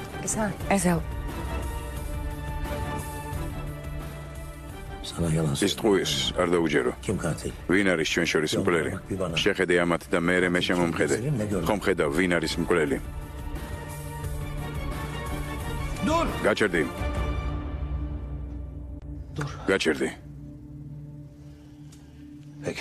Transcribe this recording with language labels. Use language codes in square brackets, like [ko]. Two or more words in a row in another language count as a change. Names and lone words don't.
[ka] ეზელ, [tr] Sana yalan [ka] ის [tr] söylüyorum. [ka] ტყუის არ დაუჯერო. [tr] Kim katil? [ka] ვინ არის ჩვენ შორის მკვლელი? შეხედე ამათ და მე შემომხედე. ხომ ხედავ ვინ არის მკვლელი? გაჩერდი. გაჩერდი. [tr] Peki.